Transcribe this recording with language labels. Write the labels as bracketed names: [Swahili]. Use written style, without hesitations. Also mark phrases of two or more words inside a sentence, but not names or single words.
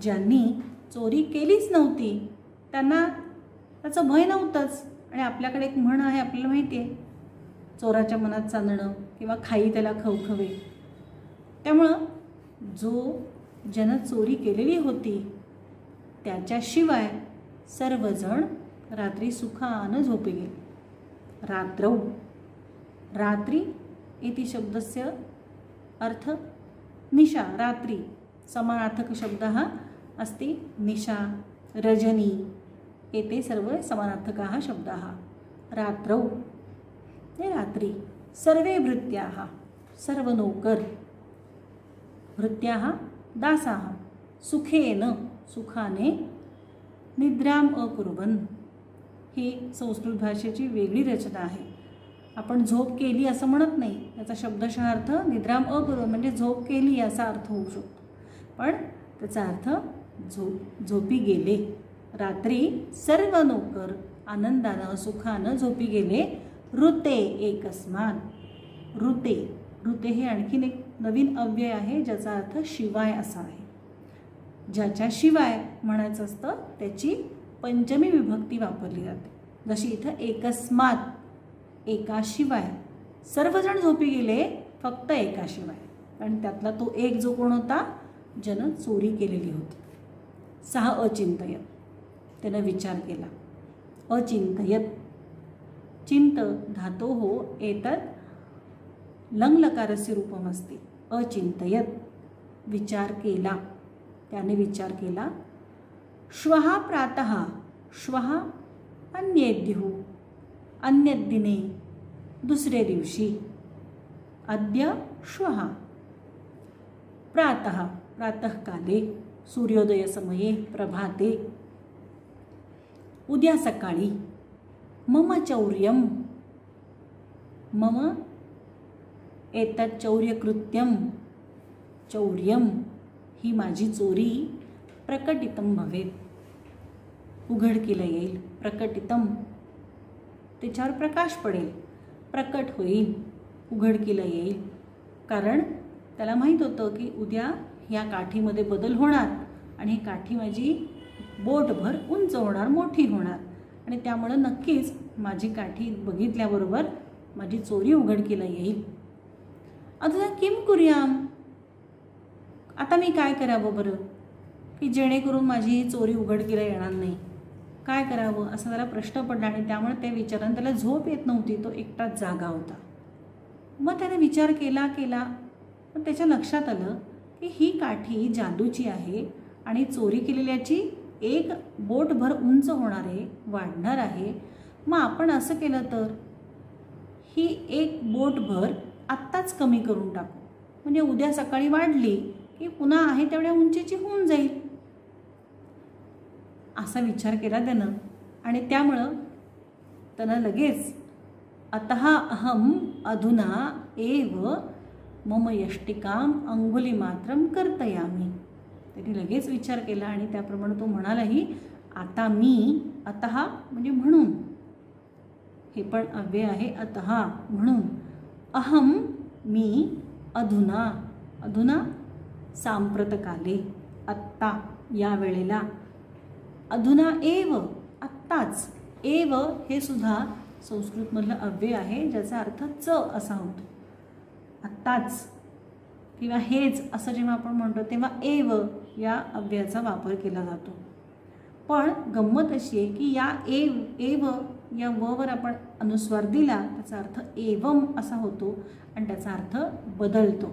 [Marathi] ज्यांनी चोरी केलीच नव्हती त्यांना त्याचं भय नव्हतंच आणि आपल्याकडे एक म्हण आहे, आपल्याला माहिती आहे, चोराच्या मनात चांदणं किंवा खाई त्याला खवखवे। त्यामुळं ज्यानं चोरी केलेली होती त्याच्याशिवाय सर्वजण रात्री सुखानं झोपी गेले। [Sanskrit] रात्रौ, रात्रि इति शब्दस्य अर्थ निशा, रात्रि। समानार्थक शब्दः अस्ति निशा, रजनी, एते सर्वे समानार्थकाः शब्दाः। रात्रौ रात्रि। सर्वे भृत्याः, [Marathi] सर्व नौकर, [Sanskrit] भृत्याः दासाः, सुखेन, सुखाने, निद्राम अकुर्वन्। [Marathi] ही संस्कृत भाषेची वेगळी रचना आहे। आपण झोप केली असं म्हणत नाही, याचा शब्दशः अर्थ [Sanskrit] निद्राम अकुर्वन् [Marathi] म्हणजे झोप केली याचा अर्थ होऊ शकतो, पण त्याचा अर्थ झोपी गेले। रात्री सर्व नौकर आनंदानं सुखानं झोपी गेले। [Sanskrit] ऋते एकस्मात्, ऋते, ऋते [Marathi] हे आणखीन एक नवीन अव्यय आहे ज्याचा अर्थ शिवाय असा आहे। ज्याच्याशिवाय म्हणायचं असतं त्याची पंचमी विभक्ती वापरली जाते। जशी इथं एकस्मात्, एकाशिवाय। सर्वजण झोपी गेले फक्त एकाशिवाय, आणि त्यातला तो एक जो कोण होता, ज्यानं चोरी केलेली होती। [Sanskrit] सहा अचिंतयत, [Marathi] त्यानं विचार केला। [Sanskrit] अचिंतयत, चिंत धातोः एतत् लङ्लकारस्य रूपमस्ति। अचिंतयत, [Marathi] विचार केला, त्याने विचार केला। [Sanskrit] श्वः प्रातः, श्वः अन्येद्युः, अन्यद्दिने, [Marathi] दुसरे दिवशी। [Sanskrit] अद्य श्वः। प्रातः, प्रातःकाले, सूर्योदयसमये, प्रभाते। [Marathi] उद्या सकाळी। [Sanskrit] मम चौर्यं, मम एतत् चौर्यकृत्यं, चौर्यं [Marathi] ही माझी चोरी, [Sanskrit] प्रकटितं भवेत्, [Marathi] उघडकीला येईल। प्रकटितं, त्याच्यावर प्रकाश पडेल, प्रकट होईल, उघडकीला येईल। कारण त्याला माहीत होतं की उद्या ह्या काठीमध्ये बदल होणार आणि ही काठी माझी बोटभर उंच होणार, मोठी होणार, आणि त्यामुळं नक्कीच माझी काठी बघितल्याबरोबर माझी चोरी उघडकीला येईल। [Sanskrit] अधुना किं कुर्याम, [Marathi] आता मी काय करावं बरं की जेणेकरून माझी ही चोरी उघडकीला येणार नाही, काय करावं असा त्याला प्रश्न पडला। आणि त्यामुळे ते विचारानं त्याला झोप येत नव्हती, तो एकटाच जागा होता। मग त्याने विचार केला पण त्याच्या लक्षात आलं की ही काठी जादूची आहे आणि चोरी केलेल्याची एक बोटभर उंच होणार आहे, वाढणार आहे। मग आपण असं केलं तर ही एक बोटभर आत्ताच कमी करून टाकू, म्हणजे उद्या सकाळी वाढली की पुन्हा आहे तेवढ्या उंचीची होऊन जाईल, असा विचार केला त्यानं। आणि त्यामुळं त्यानं लगेच [Sanskrit] अतः अहम अधुना एव मम यष्टिकाम अंगुलीमात्रम कर्तयामी, [Marathi] त्याने लगेच विचार केला आणि त्याप्रमाणे तो म्हणालाही, आता मी, अतः म्हणजे म्हणून, हे पण अव्यय आहे, अतः म्हणून, अहम मी, [Sanskrit] अधुना, अधुना सांप्रतकाले, [Marathi] आत्ता या वेळेला, [Sanskrit] अधुना एव [Marathi] आत्ताच, एव हे सुद्धा संस्कृतमधलं अव्यय आहे ज्याचा अर्थ च असा होतो। आत्ताच किंवा हेच असं जेव्हा आपण म्हणतो तेव्हा एव या अव्ययाचा वापर केला जातो। पण गंमत अशी आहे की या एव या वर आपण अनुस्वार दिला त्याचा अर्थ एवम असा होतो आणि त्याचा अर्थ बदलतो।